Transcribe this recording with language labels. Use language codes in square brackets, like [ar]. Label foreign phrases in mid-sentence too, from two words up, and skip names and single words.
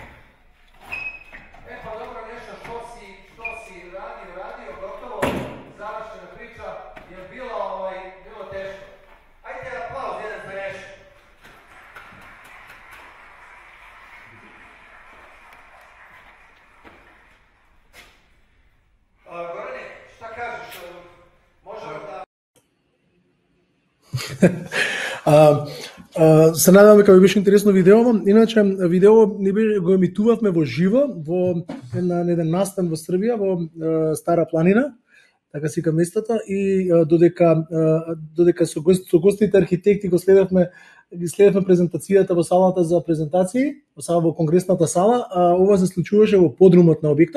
[sr] E pa dobro, nešto što si radio, gotovo, završena priča, je bilo teško. Ajde aplauz jedan za nešto. Gorane, šta kažeš? Možemo da... [mk] Се надевам дека ви беше интересно видеово. Иначе видео ни го емитувавме во живо во еден настан во Србија, во Стара планина, така сика местото, и додека со гостите архитекти ги следевме презентацијата во салата за презентации, во конгресната сала, ова се случуваше во подрумот на објектов.